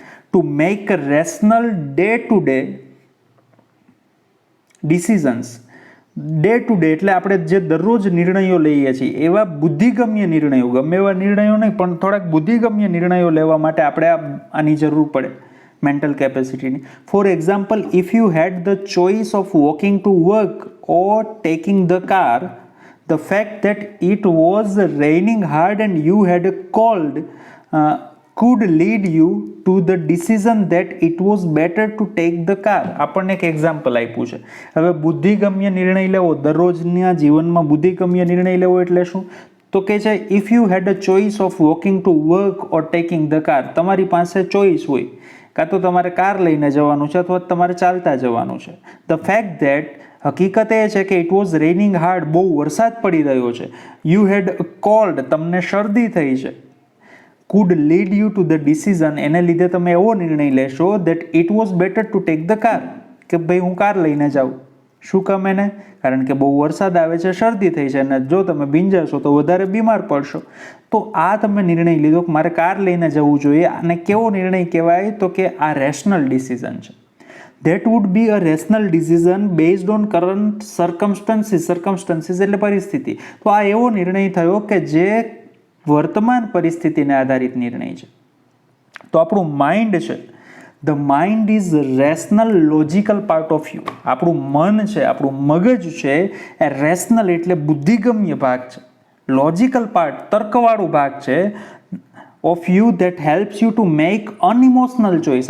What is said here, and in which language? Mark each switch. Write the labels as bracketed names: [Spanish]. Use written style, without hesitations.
[English] To make rational day to day decisions. [Gujarati] Day to day એટલે આપણે જે દરરોજ નિર્ણયો લઈએ છીએ એવા બુદ્ધિગમ્ય નિર્ણયો, ગમે એવા નિર્ણયો નહીં પણ થોડાક બુદ્ધિગમ્ય નિર્ણયો લેવા માટે આપણે આની જરૂર પડે, mental કેપેસિટીની. [English] For example, if you had the choice of walking to work or taking the car, the fact that it was raining hard and you had called could lead you to the decision that it was better to take the car. [Gujarati] આપણને એક example આપ્યું છે. હવે બુદ્ધિગમ્ય નિર્ણય લેવો, દરરોજના જીવનમાં બુદ્ધિગમ્ય નિર્ણય લેવો એટલે શું? તો કે છે [English] If you had a choice of walking to work or taking the car. [Gujarati] તમારી પાસે ચોઇસ હોય, કાં તો તમારે કાર લઈને જવાનું છે અથવા તમારે ચાલતા જવાનું છે. [English] the fact that, [Gujarati] હકીકત એ છે કે [English] it was raining hard, [Gujarati] બહુ વરસાદ પડી રહ્યો છે. [English] You had cold, તમને શરદી થઈ છે. Could lead you to the decision, [Gujarati] એને લીધે તમે એવો નિર્ણય લેશો [English] that it was better to take the car, [Gujarati] કે ભાઈ હું કાર લઈને જાઉં. શું કામ એને? કારણ કે બહુ વરસાદ આવે છે, શરદી થઈ છે, અને જો તમે ભીંજાશો તો વધારે બીમાર પડશો. તો આ તમે નિર્ણય લીધો કે મારે કાર લઈને જવું જોઈએ. અને કેવો નિર્ણય કહેવાય? તો કે આ રેશનલ ડિસિઝન છે. [English] That would be a rational decision based on current circumstances. [Gujarati] Circumstances એટલે પરિસ્થિતિ. તો આ એવો નિર્ણય થયો કે જે વર્તમાન પરિસ્થિતિને આધારિત નિર્ણય છે. તો આપણું માઇન્ડ છે, [English] The mind is rational logical part of you. [Gujarati] આપણું મન છે, આપણું મગજ છે એ રેશનલ એટલે બુદ્ધિગમ્ય ભાગ છે, લોજિકલ પાર્ટ તર્કવાળું ભાગ છે [English] Of you that helps you to make unemotional choice.